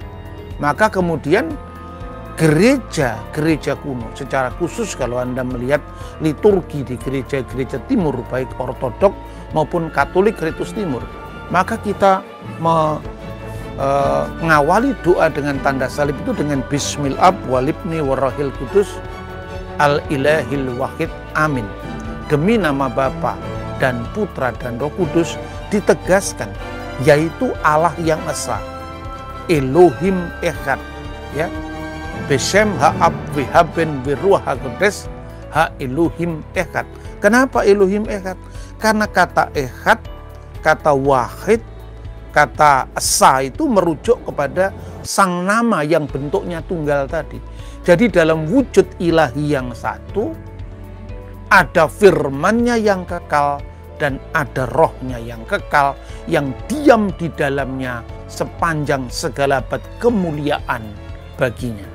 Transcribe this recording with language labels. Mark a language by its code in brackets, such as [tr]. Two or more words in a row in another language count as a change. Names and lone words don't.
[id] Maka kemudian gereja kuno, secara khusus kalau Anda melihat liturgi di gereja-gereja timur, baik ortodok maupun katolik ritus timur, maka kita mengawali doa dengan tanda salib itu dengan [ar] بسم الآب والابن والروح القدس الإله الواحد آمين. [id] Demi nama Bapa dan Putra dan Roh Kudus, ditegaskan yaitu Allah yang Esa, [he] אלוהים אחד, ya. בשם האב והבן ורוח הקודש האלוהים אחד. [id] Kenapa [he] אלוהים אחד? [id] Karena kata Echad, kata Wahid, kata Esa itu merujuk kepada sang nama yang bentuknya tunggal tadi. Jadi dalam wujud ilahi yang satu, ada firman-Nya yang kekal dan ada rohnya yang kekal, yang diam di dalamnya sepanjang segala abad kemuliaan baginya.